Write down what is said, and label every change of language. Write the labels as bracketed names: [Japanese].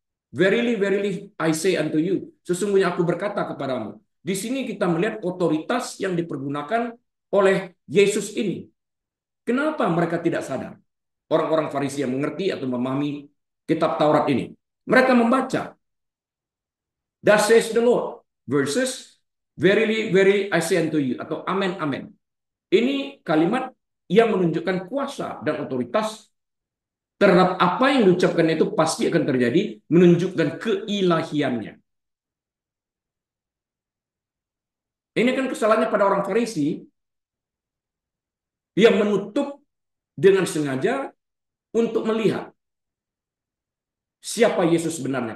[English] Verily, verily, I say unto you. [Indonesian] Sesungguhnya aku berkata kepadamu. Di sini kita melihat otoritas yang dipergunakan oleh Yesus ini. Kenapa mereka tidak sadar? Orang-orang Farisi yang mengerti atau memahami kitab Taurat ini. Mereka membaca. [English] Thus says the Lord. Versus, verily, verily, I say unto you. [Indonesian] Atau amen, amen. Ini kalimat yang menunjukkan kuasa dan otoritas terhadap apa yang diucapkan itu pasti akan terjadi, menunjukkan keilahiannya. Ini kan kesalahannya pada orang Farisi yang menutup dengan sengaja untuk melihat siapa Yesus sebenarnya.